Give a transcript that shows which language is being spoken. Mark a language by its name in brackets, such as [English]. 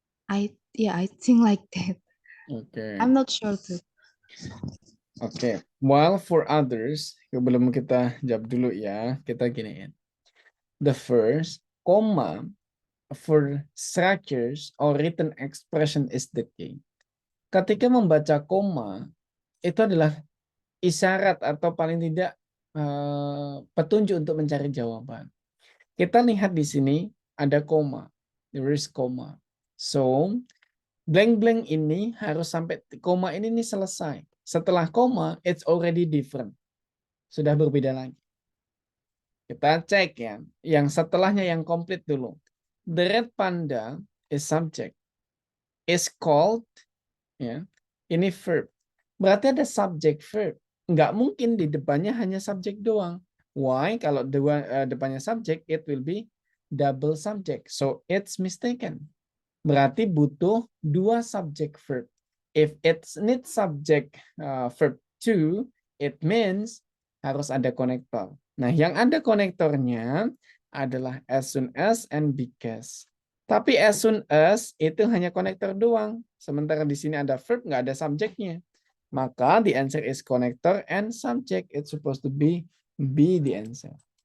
[English] I think like that. Okay. I'm not sure too. Oke, while for others, [Indonesian] sebelum kita jawab dulu ya, kita giniin. [English] The first, comma, for structures or written expression is the key. [Indonesian] Ketika membaca koma, itu adalah isyarat atau paling tidak petunjuk untuk mencari jawaban. Kita lihat di sini ada koma. [English] There is comma. [Indonesian] So, blank-blank ini harus sampai koma ini nih selesai. Setelah koma, [English] it's already different. [Indonesian] Sudah berbeda lagi. Kita cek ya. Yang setelahnya yang komplit dulu. [English] The red panda is subject. Is called. [Indonesian] Ya. Ini verb. Berarti ada subject verb. Nggak mungkin di depannya hanya subject doang. [English] Why? [Indonesian] Kalau depannya subject, [English] it will be double subject. So, it's mistaken. [Indonesian] Berarti butuh dua subject verb. [English] If it's need subject verb to, it means [Indonesian] harus ada konektor. Nah, yang ada konektornya adalah as soon as and because. Tapi as soon as itu hanya konektor doang. Sementara di sini ada verb, nggak ada subjeknya. [English] Maka the answer is connector and subject. It's supposed to be the answer.